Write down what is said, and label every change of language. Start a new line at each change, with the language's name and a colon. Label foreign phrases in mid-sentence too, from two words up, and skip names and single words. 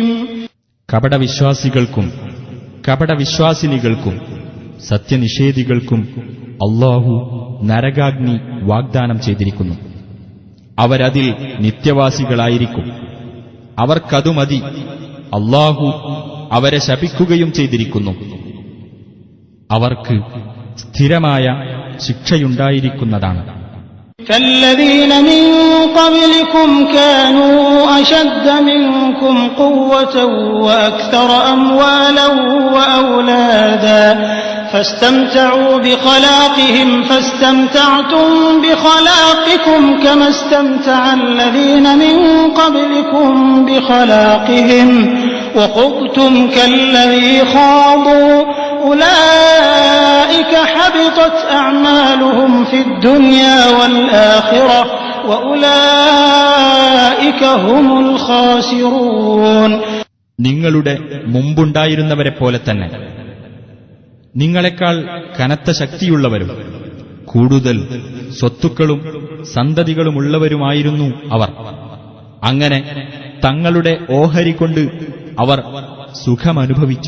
Malayalam: കപടവിശ്വാസികൾക്കും കപടവിശ്വാസിനികൾക്കും സത്യനിഷേധികൾക്കും അല്ലാഹു നരകാഗ്നി വാഗ്ദാനം ചെയ്തിരിക്കുന്നു. അവരതിൽ നിത്യവാസികളായിരിക്കും. അവർക്കതു മതി. അല്ലാഹു അവരെ ശപിക്കുകയും ചെയ്തിരിക്കുന്നു. അവർക്ക് സ്ഥിരമായ ശിക്ഷയുണ്ടായിരിക്കുന്നതാണ്.
Arabic: كالذين من قبلكم كانوا أشد منكم قوة وأكثر أموالا وأولادا فاستمتعوا بخلاقهم فاستمتعتم بخلاقكم كما استمتع الذين من قبلكم بخلاقهم وخضتم كالذي خاضوا أولئك حبطت أعمالهم في الدنيا والآخرة وأولئك هم الخاسرون.
Malayalam: നിങ്ങളുടെ മുമ്പുണ്ടായിരുന്നവരെ പോലെ തന്നെ നിങ്ങളെക്കാൾ കനത്ത ശക്തിയുള്ളവരും കൂടുതൽ സ്വത്തുക്കളും സന്തതികളുമുള്ളവരുമായിരുന്നു അവർ. അങ്ങനെ തങ്ങളുടെ ഓഹരി കൊണ്ട് അവർ സുഖമനുഭവിച്ചു.